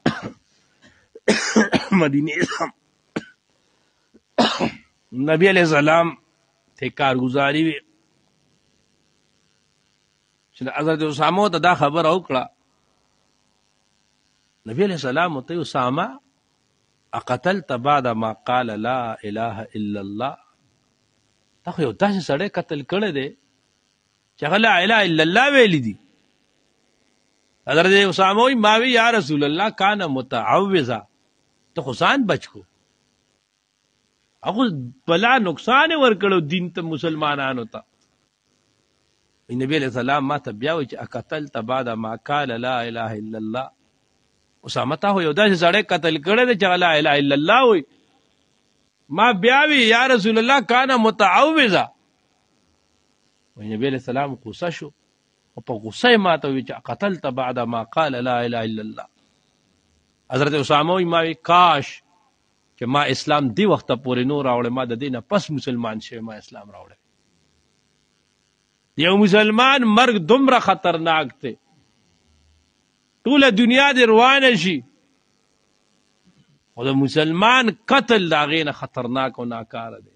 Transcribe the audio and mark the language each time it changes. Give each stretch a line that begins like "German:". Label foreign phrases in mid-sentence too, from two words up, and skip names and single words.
Pashto: مدینه نبی
Arabic: علیہ السلام
Pashto: ته کارگزاری وی چې حضرت اسامه ته دا خبر او کړه. نبی
Arabic: علیہ السلام
Pashto: ته اسامه
Arabic: اقتلت بعد ما قال لا اله الا الله
Pashto: تا خو یو داسې سړی قتل کړی دی چې هغه
Arabic: لا اله الا الله
Pashto: ویلی دي. حضرت اسامه وی ما وی
Arabic: یا رسول الله کان متعوذا
Pashto: ته خو ځان بچ کو هغه بلا نقصان ورکړو دین ته مسلمانانو ته. نبی
Arabic: علیہ السلام
Pashto: ما ته بیا وی چې
Arabic: اقتلت بعد ما قال لا اله الا الله
Pashto: اسامه ته یو داسې سړی قتل کړی دی چې
Arabic: لا اله الا الله
Pashto: وی. ما بیا وی
Arabic: یا رسول الله کان متعوذا
Pashto: نبی
Arabic: علیہ السلام
Pashto: غصه شو او په غصه ما ته وی چې
Arabic: قتلت بعد ما قال لا اله الا الله.
Pashto: حضرت اسامه وی ما وی کاش چې ما اسلام دی وخت پورې نور راوړې ما د دینه پس مسلمان شوی ما اسلام راوړې. یو مسلمان مرګ دومره خطرناک دی ټول دنیا دې روانه شي او د مسلمان قتل د هغې نه خطرناک او ناکاره دی.